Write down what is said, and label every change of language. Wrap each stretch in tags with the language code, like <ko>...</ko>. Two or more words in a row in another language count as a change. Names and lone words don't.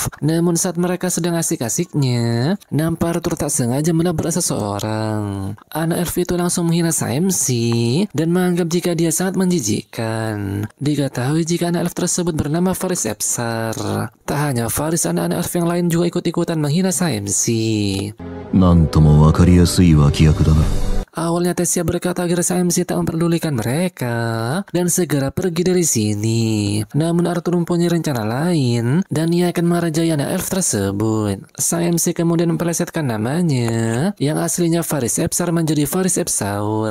<id>Namun saat mereka sedang asik-asiknya, nampak Arthur tak sengaja menabrak seseorang. Anak elf itu langsung menghina Saemsi dan menganggap jika dia sangat menjijikkan. Diketahui jika anak elf tersebut bernama Faris Epsar. Tak hanya Faris, anak-anak elf yang lain juga ikut-ikutan menghina Saemsi.</id> <ja>なんともわかりやすい脇役だな。</ja> <id>Awalnya Tessia berkata agar Saemsi tak memperdulikan mereka dan segera pergi dari sini. Namun Arthur mempunyai rencana lain dan ia akan merajai anak elf tersebut. Saemsi kemudian mempelesetkan namanya yang aslinya Faris Epsar menjadi Faris Epsaur.</id>